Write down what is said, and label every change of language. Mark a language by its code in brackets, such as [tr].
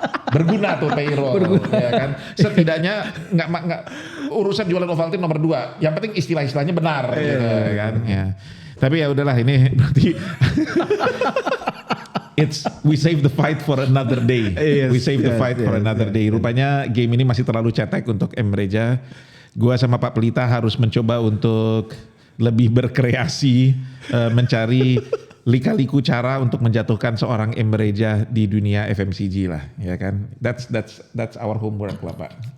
[id] Berguna tuh payroll ya kan. Setidaknya nggak urusan jualan Ovaltine nomor 2. Yang penting istilah-istilahnya benar gitu kan ya. Tapi ya udahlah, ini berarti [en] we save the fight for another day. We save the fight for another day. [id] Rupanya game ini masih terlalu cetek untuk M Reja. Gua sama Pak Pelita harus mencoba untuk lebih berkreasi, mencari lika-liku cara untuk menjatuhkan seorang M Reja di dunia FMCG lah, ya kan? [en] That's our homework [id] lah, [en] Pak.